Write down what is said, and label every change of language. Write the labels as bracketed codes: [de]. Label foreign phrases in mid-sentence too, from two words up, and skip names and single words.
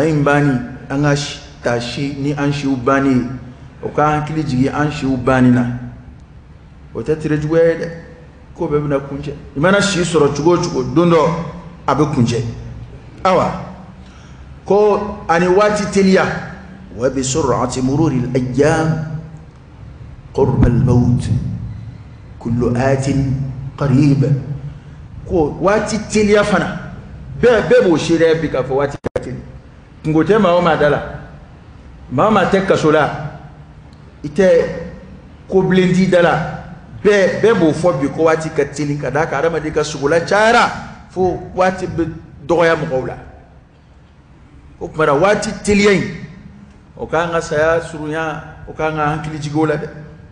[bm] in banni an ka taa si ni an siw banni ye o ka hakili jigin an siw banni na o tɛ tere juguya ye dɛ ko bɛɛ bɛna kuncɛ i mana si sɔrɔ cogo o cogo don dɔ a bɛ kuncɛ awa ko ani waati teliya wa bi [ar] سرعة مرور الأيام قرب الموت كل آت قريب [bm] ko waati teliya fana bɛɛ b'o seereya bi k'a fɔ waati ka teli kungo tɛ maa o maa da la maa o maa tɛ kaso la i tɛ ko bilen t'i da la bɛɛ b'o fɔ bi ko waati ka teli ka d'a kan adamaden ka sogola cayara fo waati bɛ dɔgɔya mɔgɔw la o tuma na waati teliya in o k'an ka saya surunya o k'an ka hakili jigin o la dɛ